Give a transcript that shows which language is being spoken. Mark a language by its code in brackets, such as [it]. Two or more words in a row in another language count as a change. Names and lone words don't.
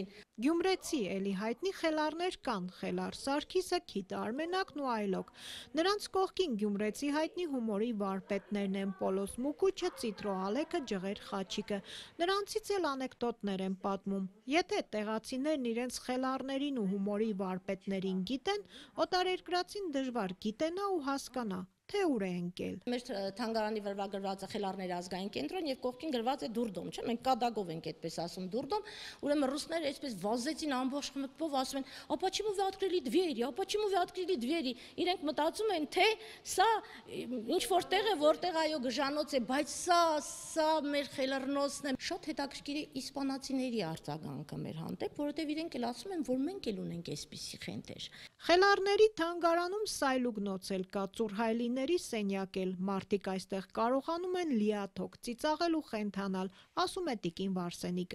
[hy] Գյումրեցի էլի հայտնի խելառներ կան, խելառ Սարգիսը, Քիթ Արմենակն ու այլոք։ Նրանց կողքին գյումրեցի հայտնի հումորի վարպետներն են Պոլոս Մուկուչը, Ծիտրո Ալեքը, Ջղեր Խաչիկը։ Նրանցից էլ անեկդոտներ են պատմում։ Եթե տեղացիներն իրենց խելառներին ու հումորի վարպետներին գիտեն, օտարերկրացին դժվար գիտենա ու հասկանա, թե ուր է ընկել։ Մեր թանգարանի վրա գրված է խելառների ազգային կենտրոն եւ կողքին գրված է Դուրդոմ, չէ՞, մենք կադագով ենք այդպես ասում Դուրդոմ, ուրեմն ռուսները այսպես վազեցին ամբողջ խմբով, ասում են, [ru] «А почему вы открыли двери? А почему вы открыли двери?» [hy] Իրենք մտածում են, թե սա ինչ որտեղ է, որտեղ այո գժանոց է, բայց սա մեր խելառնոցն է։ Շատ հետաքրքիր է իսպանացիների արձագանքը մեր հանդեպ, որովհետեւ իրենք էլ ասում են, որ մենք էլ ունենք այսպիսի խենթեր։ Խելառների թանգարանում սայլուգնոց էլ կա, ծուռ հայլիներ գինիների սենյակ էլ, մարդիկ այստեղ կարողանում են լիաթոք ծիծաղել ու խենթանալ, ասում է տիկին Վարսենիկը։